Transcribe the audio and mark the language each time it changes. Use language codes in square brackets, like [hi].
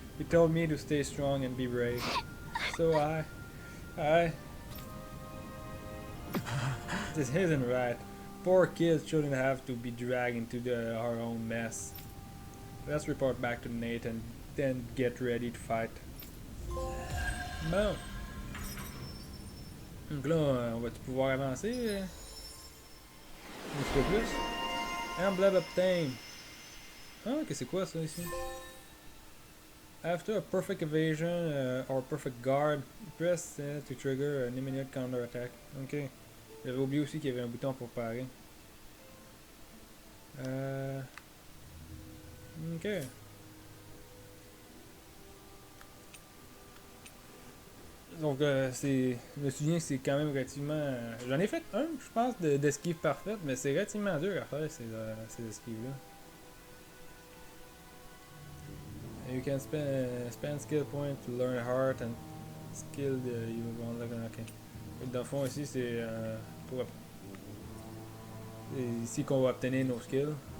[en] He told me to stay strong and be brave. So this isn't right. Poor kids shouldn't have to be dragged into our own mess. Let's report back to Nate and then get ready to fight. [fr] Bon. Donc là, on va-tu pouvoir avancer un petit peu plus? [en] Emblem obtained. [fr] Ah, que c'est quoi ça ici? [en] After a perfect evasion or perfect guard, press to trigger an immediate counter attack. [fr] Ok. J'avais oublié aussi qu'il y avait un bouton pour parer. Ok. Donc, c'est, je me souviens que c'est quand même relativement. J'en ai fait un, je pense, d'esquive parfaite, mais c'est relativement dur à faire ces esquives-là. [en] You can spend skill points to learn heart and skill you won't look ok. [fr] Dans le fond, ici, c'est pour. C'est ici qu'on va obtenir nos skills.